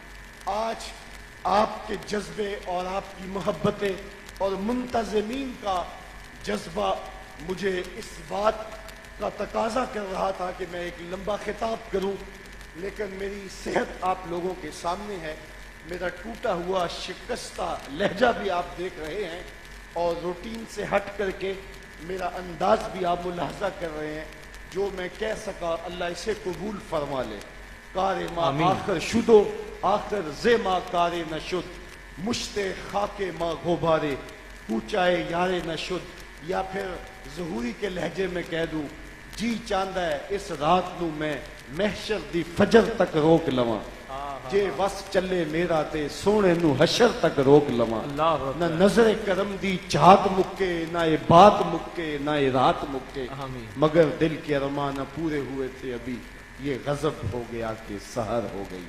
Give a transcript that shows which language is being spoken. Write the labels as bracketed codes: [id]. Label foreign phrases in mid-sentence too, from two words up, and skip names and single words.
[ur] آج آپ کے جذبے اور آپ کی محبتیں اور منتظمین کا جذبہ مجھے اس بات کا تقاضا کر رہا تھا کہ میں ایک لمبا خطاب کروں، لیکن میری صحت آپ لوگوں کے سامنے ہے، میرا ٹوٹا ہوا شکستہ لہجہ بھی آپ دیکھ رہے ہیں، اور روٹین سے ہٹ کر کے میرا انداز بھی آپ ملاحظہ کر رہے ہیں۔ جو میں کہہ سکا اللہ اسے قبول فرما لے۔ [fa] کار ما آخر شدو آخر زے ما کار نشد، مشت خاک ما غبارے کوچائے یارے نشد، [ur] یا پھر ظہوری کے لہجے میں کہہ دوں، [pa] جی چاندہ ہے اس رات نو میں محشر دی فجر تک روک لواں، جے وس چلے میرا تے سونے نو حشر تک روک لواں۔ نہ نظر کرم دی چاہت مکے، نہ یہ بات مکے، نہ یہ رات مکے، [ur] مگر دل کے ارمان نہ پورے ہوئے تھے ابھی، یہ غضب ہو گیا کہ سحر ہو گئی۔